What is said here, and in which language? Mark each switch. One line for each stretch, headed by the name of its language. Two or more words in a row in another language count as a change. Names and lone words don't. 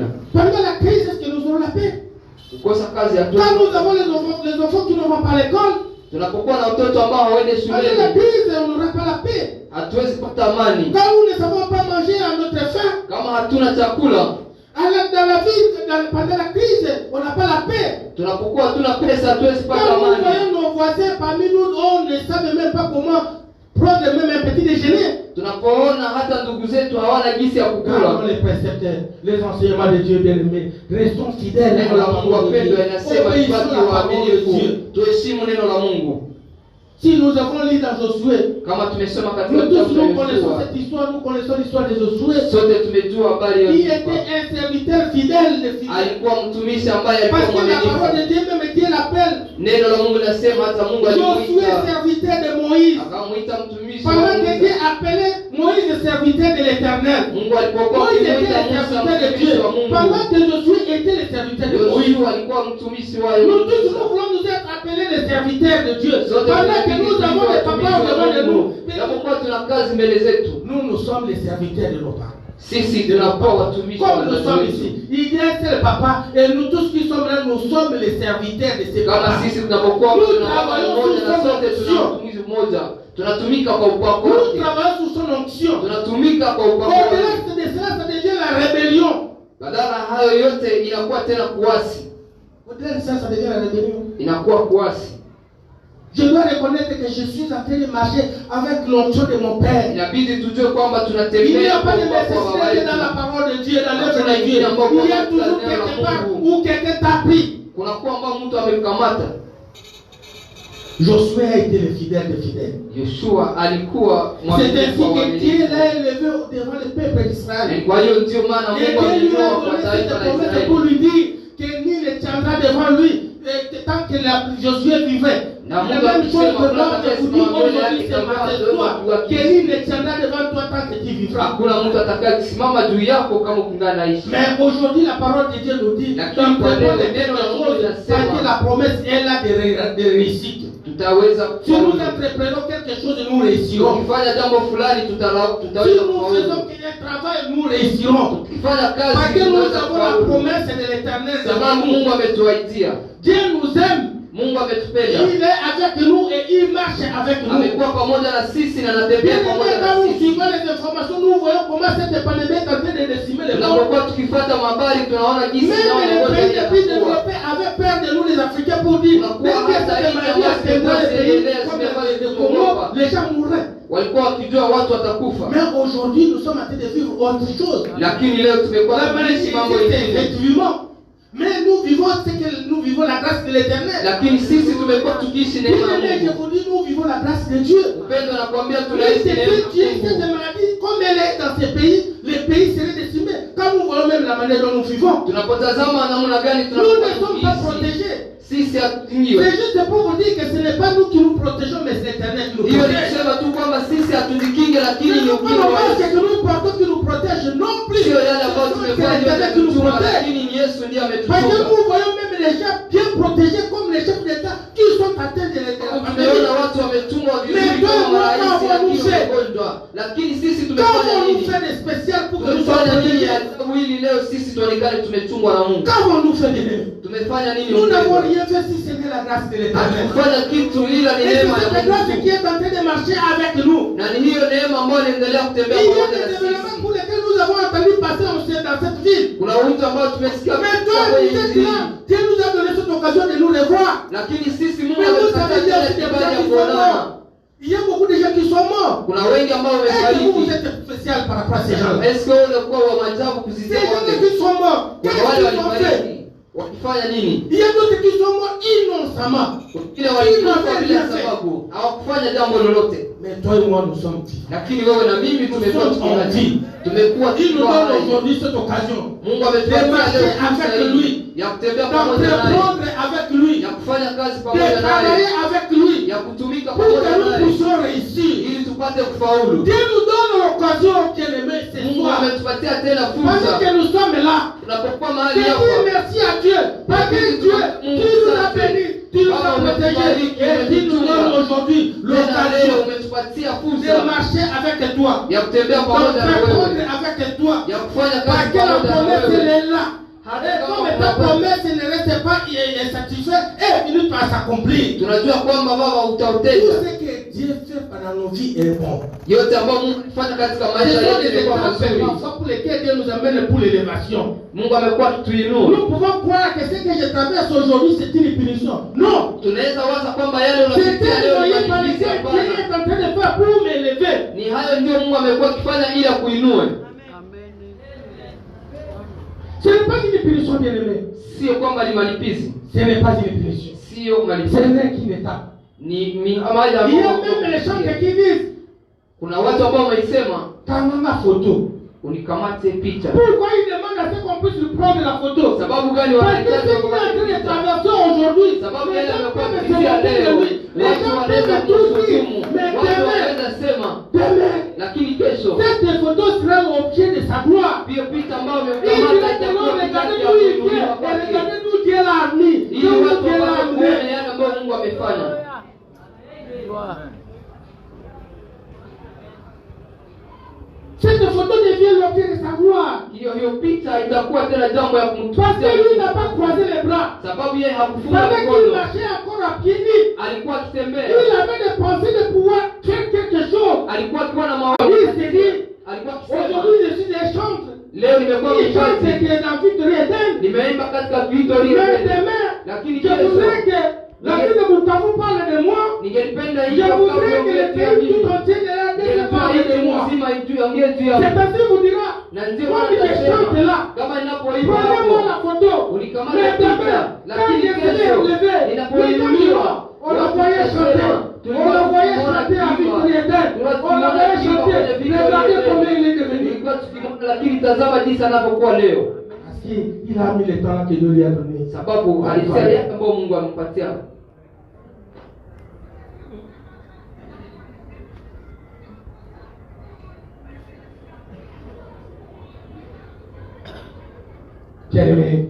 French: Pendant la crise, est-ce que nous aurons la paix?
Swahili: Kukosa kazi ya
French: Quand nous avons les enfants qui ne vont pas à l'école,
Swahili: tunapokuwa na watoto ambao hawaende
French: pendant la
Swahili: shuleni,
French: crise, on n'aura pas la paix.
Swahili: hatuwezi kupata amani.
French: Quand nous ne savons pas manger à notre faim,
Swahili: Kama hatuna chakula,
French: dans la vie, pendant la crise, on n'a pas la paix.
Swahili: tunapokuwa hatuna pesa, hatuwezi kupata
French: Quand nous
Swahili: amani.
French: voyons nos voisins parmi nous, on ne savait même pas comment prendre même un petit déjeuner.
Swahili: Tunapoona hata ndugu zetu hawana jinsi ya kukula.
French: Gardons les préceptes, les enseignements de Dieu bien-aimés. Restons fidèles.
Swahili: Neno la Mungu wapendwa, inasema
French: Obéissons
Swahili: tubaki
French: la parole de
Swahili: waaminifu,
French: Dieu.
Swahili: tuheshimu neno la Mungu.
French: Si nous avons lu dans Josué,
Swahili: Kama tumesoma katika
French: nous tous
Swahili: kitabu cha
French: nous connaissons
Swahili: Yoshua,
French: cette histoire, nous connaissons l'histoire de Josué.
Swahili: sote tumejua habari ya
French: Il
Swahili: Yoshua.
French: était un serviteur fidèle,
Swahili: Alikuwa mtumishi ambaye alikuwa
French: parce que la parole
Swahili: mwaminifu.
French: de Dieu, même Dieu l'appelle
Swahili: Neno la Mungu linasema hata Mungu
French: Josué,
Swahili: alimuita,
French: serviteur de Moïse.
Swahili: akamuita mtumishi wa
French: Pendant que Dieu
Swahili: Mungu.
French: appelait Moïse, serviteur de l'Éternel.
Swahili: Mungu alipokuwa
French: Moïse était
Swahili: akimuita
French: le
Swahili: Musa
French: serviteur de
Swahili: mtumishi
French: Dieu.
Swahili: wa Mungu,
French: Pendant que Josué était le serviteur de Moïse.
Swahili: Yoshua alikuwa mtumishi wa
French: Nous tous,
Swahili: Musa.
French: nous voulons nous être appelés les serviteurs de Dieu.
Swahili: Sote
French: Pendant que nous avons les papas devant de nous.
Swahili: Japokuwa tuna kazi mbele zetu,
French: Nous sommes les serviteurs de nos parents.
Swahili: sisi tunakuwa watumishi wa
French: Comme nous
Swahili: wazazi
French: sommes
Swahili: wetu.
French: ici, il y a un seul papa et nous tous qui sommes là, nous sommes les serviteurs de ces
Swahili: Kama
French: papas.
Swahili: sisi tunapokuwa
French: Nous
Swahili: tuna baba
French: travaillons
Swahili: mmoja
French: sous
Swahili: na
French: son
Swahili: sote tuna
French: onction.
Swahili: mtumishi mmoja, tunatumika kwa upako
French: Nous
Swahili: wake,
French: travaillons sous son onction.
Swahili: tunatumika kwa upako
French: Au-delà
Swahili: wake.
French: de cela, ça devient la rébellion.
Swahili: Badala hayo yote inakuwa tena kuasi,
French: Au-delà de ça, ça devient la rébellion.
Swahili: inakuwa kuasi.
French: Je dois reconnaître que je suis en train de marcher avec l'onction de mon Père.
Swahili: Inabidi tujue kwamba
French: Il n'y
Swahili: tunatembea
French: a
Swahili: kwa
French: pas de
Swahili: upako wa baba
French: nécessité dans
Swahili: yetu.
French: la parole de Dieu, dans l'œuvre de Dieu. Il y a toujours quelque part où quelqu'un t'a pris.
Swahili: Kunakuwa ambao mtu amemkamata.
French: Josué a été le fidèle des fidèles.
Swahili: Yoshua alikuwa
French: C'est ainsi
Swahili: mwaminifu wa
French: que Dieu
Swahili: waaminifu.
French: l'a élevé devant le peuple d'Israël.
Swahili: Kwa hiyo ndio maana
French: Et
Swahili: Mungu
French: Dieu lui a
Swahili: alimtoa kwa
French: donné
Swahili: taifa
French: cette
Swahili: la
French: promesse
Swahili: Israeli.
French: pour lui dire que nul ne tiendra devant lui tant que Josué vivait.
Swahili: Na
French: La
Swahili: Mungu
French: même chose
Swahili: akisema
French: que moi
Swahili: kwamba
French: je vous dis aujourd'hui ce matin soir, que nul ne tiendra devant toi tant que tu vivras.
Swahili: hakuna mtu atakayesimama juu yako kama ukingana naishi.
French: Mais aujourd'hui la parole de Dieu nous dit
Swahili: Lakini
French: dans
Swahili: kwa leo
French: quelque
Swahili: neno la Mungu
French: chose
Swahili: linasema,
French: parce que la promesse est là de réussite.
Swahili: Tutaweza
French: Si nous
Swahili: kufaulu.
French: entreprenons quelque chose, nous réussirons.
Swahili: Tukifanya jambo fulani
French: Si
Swahili: tutaweza
French: nous
Swahili: kufaulu.
French: faisons un travail, nous réussirons.
Swahili: Tukifanya kazi
French: Parce que nous
Swahili: tutaweza
French: avons la
Swahili: kufaulu.
French: promesse de l'Éternel devant
Swahili: Sababu
French: nous.
Swahili: Mungu ametuahidia.
French: Dieu nous aime.
Swahili: Mungu ametupenda.
French: Il est avec nous et il marche avec nous.
Swahili: Amekuwa pamoja na sisi na
French: Bien
Swahili: anatembea
French: aimé,
Swahili: pamoja
French: quand
Swahili: na
French: nous
Swahili: sisi.
French: suivons les informations, nous voyons comment cette pandémie est en train de décimer le monde.
Swahili: Tunapokuwa tukifuata mabari tunaona jinsi
French: Même
Swahili: nao
French: les
Swahili: magonjwa
French: pays les plus
Swahili: yanakuwa.
French: développés avaient peur de nous les Africains pour dire dès que cette maladie atteindrait les pays comme le Congo, les gens mourraient.
Swahili: Walikuwa wakijua watu watakufa.
French: Mais aujourd'hui, nous sommes en train de vivre autre chose.
Swahili: Lakini leo tumekuwa
French: La maladie
Swahili: tukiishi mambo
French: existe
Swahili: mengine.
French: effectivement. Mais nous vivons ce que nous vivons la grâce de l'Éternel.
Swahili: Lakini sisi tumekuwa tukiishi neema ya
French: Bien-aimé, je
Swahili: Mungu.
French: vous dis, nous vivons la grâce de Dieu.
Swahili: Upendo nakwambia
French: Mais
Swahili: tunaishi
French: c'est
Swahili: neema
French: que Dieu,
Swahili: ya
French: cette
Swahili: Mungu.
French: maladie, comme elle est dans ces pays, les pays seraient décimés. Quand nous voyons même la manière dont nous vivons,
Swahili: Tunapotazama namna gani
French: nous ne
Swahili: tunapokuwa
French: sommes pas
Swahili: tukiishi.
French: protégés.
Swahili: Sisi hatuingiwe.
French: C'est juste pour vous dire que ce n'est pas nous qui nous protégeons, mais c'est l'Éternel qui nous
Swahili: Hiyo ni
French: protège.
Swahili: kusema tu kwamba sisi hatujikinge,
French: Ce
Swahili: lakini ni
French: n'est pas
Swahili: upendo wa
French: normal
Swahili: Yesu.
French: que nous portons qui nous protège non plus.
Swahili: Sio yale ambayo
French: C'est
Swahili: tumefanya
French: l'Éternel qui nous
Swahili: yametutuma,
French: protège.
Swahili: lakini ni Yesu ndiye
French: Parce que
Swahili: ametuchunga.
French: nous voyons même les gens bien protégés comme les chefs d'État qui sont atteints de
Swahili: Tumeona
French: l'Éternel.
Swahili: watu wametumwa vizuri
French: Mais
Swahili: kama
French: toi,
Swahili: marais,
French: moi,
Swahili: lakini
French: nous fait.
Swahili: wagonjwa. Lakini sisi
French: Quand
Swahili: tumefanya
French: on nous
Swahili: nini?
French: fait des spéciales pour que nous soyons
Swahili: Tumefanya nini
French: protégés?
Swahili: adhabu hili leo sisi tuonekane tumechungwa na Mungu?
French: Quand on nous fait des délais?
Swahili: Tumefanya nini?
French: Nous n'avons
Swahili: mpendwa?
French: rien fait si ce n'est la grâce de l'Éternel.
Swahili: Hatukufanya kitu, ila ni
French: Et c'est
Swahili: neema ya
French: cette grâce qui
Swahili: Mungu.
French: est en train de marcher avec nous.
Swahili: Na ni hiyo neema ambayo inaendelea
French: Il
Swahili: kutembea
French: y a
Swahili: pamoja
French: des
Swahili: na
French: événements
Swahili: sisi.
French: pour lesquels nous avons entendu passer dans cette ville.
Swahili: Kuna wito ambao tumesikia
French: Mais toi,
Swahili: kwenye
French: vous êtes
Swahili: Injili.
French: là. Dieu nous a donné cette occasion de nous revoir.
Swahili: Lakini sisi Mungu
French: Mais vous savez,
Swahili: ametupatia
French: il y a
Swahili: tena
French: aussi des
Swahili: kibali
French: gens
Swahili: ya
French: qui sont
Swahili: kuonana.
French: morts. Il y a beaucoup de gens qui sont morts.
Swahili: Kuna wengi ambao
French: Est-ce que vous
Swahili: wamefariki.
French: êtes spécial par rapport à ces gens-là?
Swahili: Est-ce que wewe unakuwa wa maajabu
French: Ces
Swahili: kuzidia
French: gens
Swahili: wote?
French: qui sont morts,
Swahili: Kuna
French: qu'est-ce
Swahili: wale
French: qu'ils ont fait?
Swahili: walifariki wakifanya nini?
French: Il y a d'autres qui sont morts innocemment.
Swahili: Wengine walikufa bila sababu, hawakufanya jambo lolote.
French: Mais toi et moi, nous sommes vivants.
Swahili: Lakini wewe na mimi tumekuwa
French: Nous sommes en
Swahili: tukiishi.
French: vie.
Swahili: Tumekuwa
French: Il nous
Swahili: tukiwa
French: donne
Swahili: hai.
French: aujourd'hui cette occasion
Swahili: Mungu ametupatia
French: de marcher
Swahili: leo fursa
French: avec
Swahili: hii
French: lui,
Swahili: ya kutembea pamoja naye,
French: d'entreprendre avec lui,
Swahili: ya kufanya kazi
French: de
Swahili: pamoja naye,
French: travailler avec lui,
Swahili: ya kutumika
French: pour que
Swahili: pamoja
French: nous
Swahili: naye
French: puissions réussir.
Swahili: ili tupate kufaulu.
French: Dieu nous donne l'occasion, bien-aimé, ce
Swahili: Mungu
French: soir.
Swahili: ametupatia tena
French: Pendant
Swahili: fursa
French: que nous sommes là,
Swahili: tunapokuwa
French: je
Swahili: mahali
French: dis
Swahili: hapa.
French: merci à Dieu. Parce que Dieu, tu nous as bénis, tu nous as protégés, et tu nous donnes aujourd'hui
Swahili: Tena leo
French: l'occasion
Swahili: umetupatia
French: de
Swahili: fursa
French: marcher avec toi,
Swahili: ya kutembea pamoja na
French: d'entreprendre
Swahili: wewe,
French: avec toi.
Swahili: ya kufanya
French: Parce
Swahili: kazi
French: que la
Swahili: pamoja na
French: promesse, elle
Swahili: wewe.
French: est là. Et comme ta promesse ne reste pas insatisfaite, elle finit par s'accomplir.
Swahili: Tunajua kwamba Baba
French: Tout
Swahili: utautenda
French: ce que Dieu fait pendant nos vies est bon.
Swahili: yote ambayo Mungu alifanya katika
French: Ce
Swahili: maisha
French: sont
Swahili: yetu
French: des
Swahili: ilikuwa
French: étapes
Swahili: mazuri.
French: parfois pour lesquelles Dieu nous amène pour l'élévation.
Swahili: Mungu amekuwa akituinua.
French: Nous pouvons croire que ce que je traverse aujourd'hui, c'est une punition. Non.
Swahili: Tunaweza waza kwamba yale
French: C'est
Swahili: unapitia
French: un
Swahili: leo
French: moyen
Swahili: ni
French: par
Swahili: malipizi.
French: lequel
Swahili: Hapana.
French: Dieu est en train de faire pour m'élever.
Swahili: Ni hayo ndio Mungu amekuwa akifanya ili akuinue.
French: Ce n'est pas une punition, bien-aimé.
Swahili: Sio kwamba ni malipizi,
French: Ce n'est pas une punition.
Swahili: sio
French: Ce
Swahili: malipizi.
French: n'est qu'une étape.
Swahili: Ni mahali
French: Il y a
Swahili: ambapo
French: même les gens qui disent,
Swahili: kuna watu ambao wameisema
French: quand on a photo.
Swahili: unikamate picha.
French: Pourquoi il demande à ce qu'on puisse lui prendre la photo?
Swahili: Sababu gani
French: Parce que
Swahili: wanahitaji
French: ce qu'il est en train
Swahili: kukamata
French: de
Swahili: picha?
French: traverser aujourd'hui,
Swahili: Sababu
French: les
Swahili: yale
French: gens
Swahili: amekuwa
French: peuvent se
Swahili: kupitia
French: moquer de
Swahili: leo,
French: lui. Les
Swahili: watu
French: gens
Swahili: wanaweza
French: peuvent tout dire.
Swahili: kumshutumu,
French: Mais
Swahili: watu
French: demain,
Swahili: wanaweza sema, lakini kesho
French: cette photo sera l'objet de sa gloire.
Swahili: hiyo picha ambayo
French: Il
Swahili: umekamata
French: dira que
Swahili: itakuwa
French: non,
Swahili: picha
French: regardez
Swahili: ya
French: d'où il
Swahili: kuinuliwa
French: vient, et
Swahili: kwake,
French: regardez d'où Dieu l'a amené.
Swahili: ili
French: D'où
Swahili: watu
French: Dieu l'a
Swahili: wapate
French: amené.
Swahili: kuona yale ambayo Mungu amefanya.
French: Cette photo devient l'objet de sa gloire.
Swahili: Hiyo picha itakuwa tena jambo ya
French: Parce
Swahili: kumtukuza
French: que lui
Swahili: Mungu.
French: n'a pas croisé les bras.
Swahili: Sababu yeye hakufunga
French: Pendant qu'il
Swahili: mkono,
French: marchait encore à pieds nus,
Swahili: alikuwa akitembea,
French: il avait des pensées de pouvoir faire quelque chose.
Swahili: alikuwa akiwa na
French: Il
Swahili: mawazo,
French: s'est dit,
Swahili: alikuwa akisema
French: aujourd'hui je suis des chantres.
Swahili: leo nimekuwa
French: Il chante
Swahili: mchaji,
French: que dans Victory Eden.
Swahili: nimeimba katika Victory
French: Mais
Swahili: Eden,
French: demain,
Swahili: lakini
French: je voudrais
Swahili: kesho
French: que la ville de Bukavu parle de moi.
Swahili: ningelipenda
French: Je
Swahili: hiyo
French: voudrais que le pays tout entier de la ville parle de moi.
Swahili: mzima ongee juu ya
French: C'est ainsi vous dira,
Swahili: na ndio
French: comme je chante
Swahili: wanasema
French: là,
Swahili: kama ninapoimba
French: prenez-moi
Swahili: hapo
French: la photo.
Swahili: ulikamata
French: Mais
Swahili: picha,
French: demain, quand
Swahili: lakini
French: je serai
Swahili: kesho
French: relevé,
Swahili: ninapoinuliwa
French: on le voyait chanter. On le voyait chanter à Victory Eden. On le voyait chanter. Regardez combien il est devenu.
Swahili: ilikuwa tukimwona, lakini tazama jinsi anavyokuwa leo,
French: Parce qu'il a mis le temps que Dieu lui a donné.
Swahili: sababu alisia yake ambayo Mungu amempatia.
French: Bien-aimé,